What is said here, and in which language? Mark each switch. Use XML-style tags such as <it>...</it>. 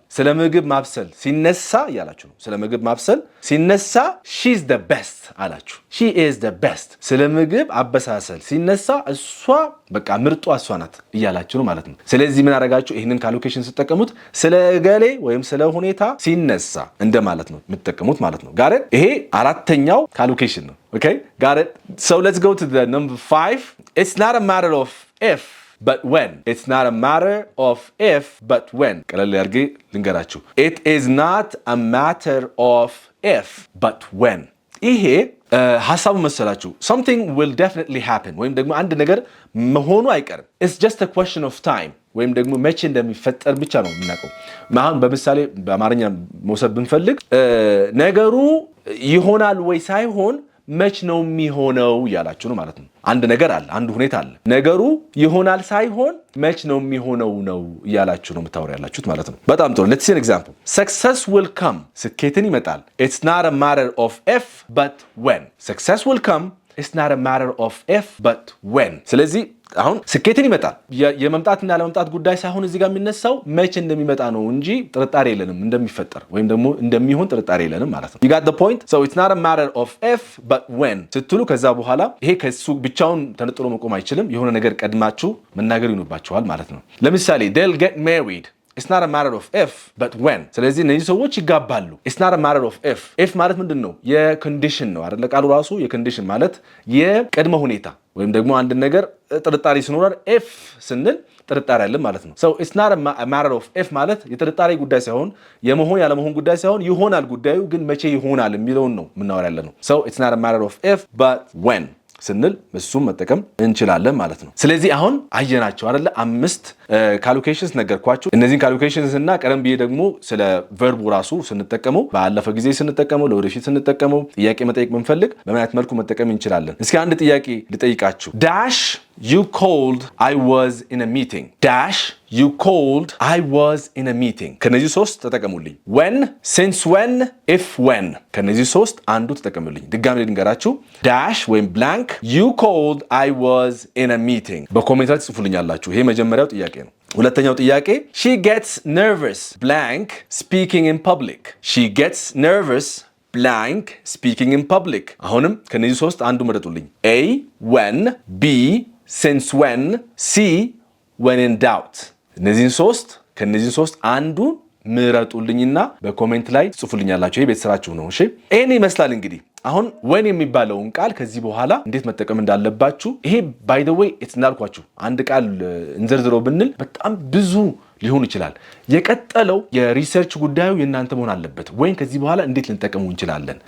<am>ስለ ምግብ ማብሰል ሲነሳ ያላችሁ ነው። ስለ ምግብ ማብሰል ሲነሳ</am> <en>she's the best</en> <am>አላችሁ።</am> <en>she is the best</en> <am>ስለ ምግብ አበሳሰል ሲነሳ እሷ በቃ ምርጧ እሷ ናት እያላችሁ ነው ማለት ነው። ስለዚህ ምን አደረጋችሁ? ይሄንን ካልኩሌሽን ስትጠቀሙት ስለ ገሌ ወይም ስለ ሁኔታ ሲነሳ እንደማለት ነው የምትጠቀሙት ማለት ነው። ጋር ይሄ አራተኛው ካልኩሌሽን ነው።</am> <en>okay got it. so let's go to the number 5. it's not a matter of if but when. it's not a matter of if but when.</en> <am>ቀለል ያርጌ ልንገራችሁ።</am> <en>it is not a matter of if but when.</en> <am>ይሄ ሐሳቡ መሰላችሁ</am> <en>something will definitely happen</en> <am>ወይም ደግሞ አንድ ነገር መሆኑ አይቀርም።</am> <en>it's just a question of time</en> <am>ወይም ደግሞ መቼ እንደሚፈጠር ብቻ ነው የምናውቀው። አሁን በምሳሌ በአማርኛ መውሰድ ብንፈልግ ነገሩ ይሆናል ወይ ሳይሆን መች ነው የሚሆነው ያላችሁ ነው ማለት ነው። አንድ ነገር አለ፣ አንድ ሁኔታ አለ። ነገሩ ይሆናል ሳይሆን መች ነው የሚሆነው ነው ያላችሁ ነው የምታወሩ ያላችሁት ማለት ነው። በጣም ጥሩ።</am> <en>let's see an example. success will come</en> <am>ስኬትን ይመጣል።</am> <en>it's not a matter of if but when. success will come. it's not a matter of if but when.</en> <am>ስለዚህ አሁን ስኬትን ይመጣል የመምጣትና ያለመምጣት ጉዳይ ሳይሆን እዚህ ጋር የሚነሳው መቼ እንደሚመጣ ነው እንጂ ጥርጣሬ የለንም እንደሚፈጠር ወይም ደግሞ እንደሚሆን ጥርጣሬ የለንም ማለት ነው።</am> <en>you got the point. so it's not a matter of if but when</en> <am>ስትሉ ከዛ በኋላ ይሄ ከሱ ብቻውን ተነጥሎ መቆም አይችልም። የሆነ ነገር ቀድማችሁ መናገር ይኖርባችኋል ማለት ነው። ለምሳሌ</am> <en>they'll get married. it's not a matter of if but when.</en> <am>ስለዚህ እነዚህ ሰዎች ይጋባሉ።</am> <en>it's not a matter of if.</en> <am>if ማለት ምንድነው? የኮንዲሽን ነው አይደል? ቃሉ ራሱ የኮንዲሽን ማለት የቅድመ ሁኔታ ወይም ደግሞ አንድ ነገር ጥርጣሬ ሲኖር if ስንል ጥርጣሬ አለ ማለት ነው።</am> <en>so it's not a matter of if</en> <am>ማለት የጥርጣሬ ጉዳይ ሳይሆን የመሆን ያለመሆን ጉዳይ ሳይሆን ይሆናል ጉዳዩ ግን መቼ ይሆናል የሚለውን ነው የምናወራ ያለ ነው።</am> <en>so it's not a matter of if but when</en> <am>ስንል እሱም መጠቀም እንችላለን ማለት ነው። ስለዚህ አሁን አየናቸው አይደለ? 5 ካልኩሌሽንስ ነገርኳችሁ። እነዚህን ካልኩሌሽንስ እና ቀደም ብዬ ደግሞ ስለ ቨርቡ ራሱ ስንጠቀመው ባለፈ ጊዜ ስንጠቀመው ለወደፊት ስንጠቀመው ጥያቄ መጠየቅ ብንፈልግ በምን አይነት መልኩ መጠቀም እንችላለን? እስኪ አንድ ጥያቄ ልጠይቃችሁ።</am> <en>ዳሽ you called I was in a meeting. dash you called I was in a meeting.</en> <am>ከነዚህ ሶስት ተጠቀሙልኝ።</am> <en>when, since when, if when</en> <am>ከነዚህ ሶስት አንዱ ተጠቀሙልኝ። ድጋሚ ልንገራችሁ።</am> <en>dash ወይም blank you called I was in a meeting</en> <am>በኮሜንት ላይ ጽፉልኛላችሁ። ይሄ መጀመሪያው ጥያቄ ነው። ሁለተኛው ጥያቄ</am> <en>she gets nervous blank speaking in public. she gets nervous blank speaking in public.</en> <am>አሁንም ከነዚህ ሶስት አንዱ መረጡልኝ።</am> <en>a when, b since when, c when in doubt.</en> <am>ከነዚህ ሶስት አንዱ ምረጡልኝና በኮሜንት ላይ ጽፉልኛላችሁ። ይሄ ቤት ስራችሁ ነው። እሺ ይሄን ይመስላል እንግዲህ አሁን when የሚባለውን ቃል ከዚህ በኋላ እንዴት መጠቀም እንዳለባችሁ ይሄ by the way እንዳልኳችሁ አንድ ቃል እንዘርዝረው ብንል በጣም ብዙ ሊሆን ይችላል። የቀጠለው የሪሰርች ጉዳዩ የእናንተ መሆን አለበት። ወይን ከዚህ በኋላ እንዴት ልንጠቀሙ እንችላለን?</am>